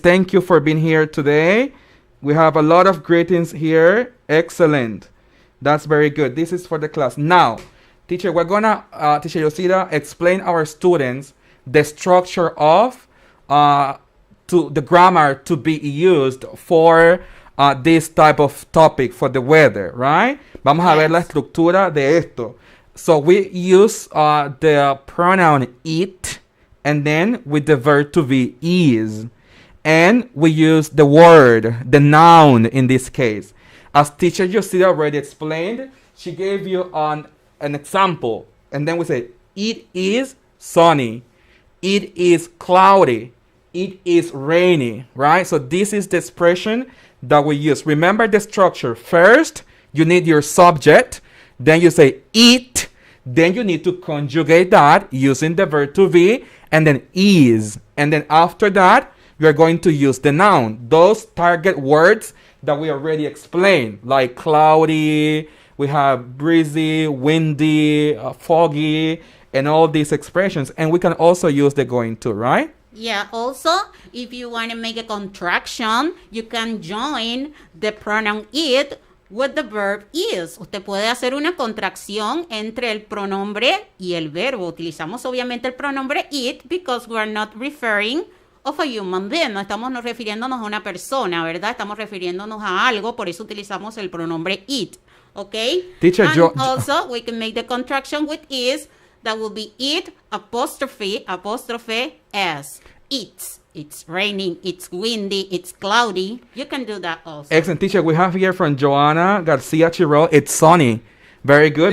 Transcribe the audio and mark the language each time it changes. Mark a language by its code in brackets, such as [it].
[en] Thank you for being here today. We have a lot of greetings here. Excellent. That's very good. This is for the class. Now, teacher, we're going to, teacher Yosida, explain our students the structure of the grammar to be used for this type of topic for the weather, right? [es] Vamos a ver la estructura de esto. [en] So we use the pronoun it, and then with the verb to be is. And we use the word, the noun in this case. As teacher Yosida already explained, she gave you an example. And then we say, it is sunny. It is cloudy. It is rainy, right? So this is the expression that we use. Remember the structure. First, you need your subject. Then you say it. Then you need to conjugate that using the verb to be. And then is. And then after that, you're going to use the noun. Those target words that we already explained, like cloudy, we have breezy, windy, foggy, and all these expressions. And we can also use the going to, right? Yeah, also, if you want to make a contraction, you can join the pronoun it with the verb is. [es] Usted puede hacer una contracción entre el pronombre y el verbo. Utilizamos obviamente el pronombre [en] it because we're not referring of a human being. [es] No estamos refiriéndonos a una persona, ¿verdad? Estamos refiriéndonos a algo, por eso utilizamos el pronombre it. [en] Okay? Teacher, and also, we can make the contraction with is. That will be it apostrophe s. It's raining, it's windy, it's cloudy. You can do that also. Excellent, teacher. We have here from Joanna Garcia Chiro. It's sunny. Very good.